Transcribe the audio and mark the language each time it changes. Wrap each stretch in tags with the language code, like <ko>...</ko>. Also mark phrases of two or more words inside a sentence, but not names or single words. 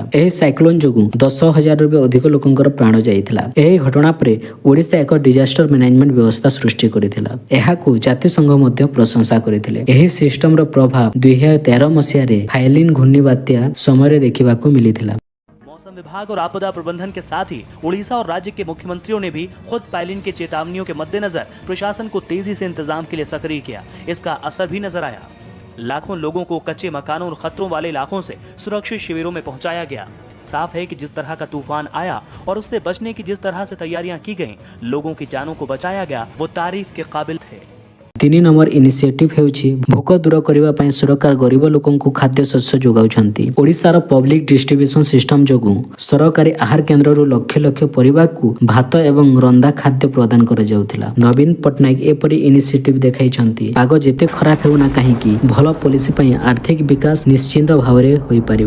<or>ଏହି ସାଇକ୍ଲୋନ ଯୋଗୁଁ 10,000ରୁ ବି ଅଧିକ ଲୋକଙ୍କର ପ୍ରାଣ ଯାଇଥିଲା। ଏହି ଘଟଣା ପରେ ଓଡ଼ିଶା ଏକ</or> <en>disaster management</en> <or>ବ୍ୟବସ୍ଥା ସୃଷ୍ଟି କରିଥିଲା। ଏହାକୁ ଜାତିସଂଘ ମଧ୍ୟ ପ୍ରଶଂସା କରିଥିଲେ। ଏହି ସିଷ୍ଟମର ପ୍ରଭାବ 2013 ମସିହାରେ ଫାଇଲିନ ଘୂର୍ଣ୍ଣିବାତ୍ୟା ସମୟରେ ଦେଖିବାକୁ ମିଳିଥିଲା।</or> <hi>मौसम विभाग और आपदा प्रबंधन के साथ ही उड़ीसा और राज्य के मुख्यमंत्रियों ने भी खुद पायलिन के चेतावनियों के मद्देनजर प्रशासन को तेजी से इंतजाम के लिए सक्रिय किया। इसका असर भी नजर आया। लाखों लोगों को कच्चे मकानों और खतरों वाले इलाकों से सुरक्षित शिविरों में पहुंचाया गया। साफ है कि जिस तरह का तूफान आया और उससे बचने की जिस तरह से तैयारियां की गईं, लोगों की जानों को बचाया गया, वो तारीफ के काबिल थे।</hi> <or>ତିନି ନମ୍ବର ଇନିସିଏଟିଭ ହେଉଛି ଭୋକ ଦୂର କରିବା ପାଇଁ ସରକାର ଗରିବ ଲୋକଙ୍କୁ ଖାଦ୍ୟ ଶସ୍ୟ ଯୋଗାଉଛନ୍ତି। ଓଡ଼ିଶାର</or> <en>public distribution system</en> <or>ଯୋଗୁଁ ସରକାରୀ ଆହାର କେନ୍ଦ୍ରରୁ ଲକ୍ଷ ଲକ୍ଷ ପରିବାରକୁ ଭାତ ଏବଂ ରନ୍ଧା ଖାଦ୍ୟ ପ୍ରଦାନ କରାଯାଉଥିଲା। ନବୀନ ପଟ୍ଟନାୟକ ଏପରି ଇନିସିଏଟିଭ ଦେଖାଇଛନ୍ତି। ପାଗ ଯେତେ ଖରାପ ହେଉନା କାହିଁକି ଭଲ ପଲିସି ପାଇଁ ଆର୍ଥିକ ବିକାଶ ନିଶ୍ଚିନ୍ତ ଭାବରେ ହୋଇପାରିବ।</or>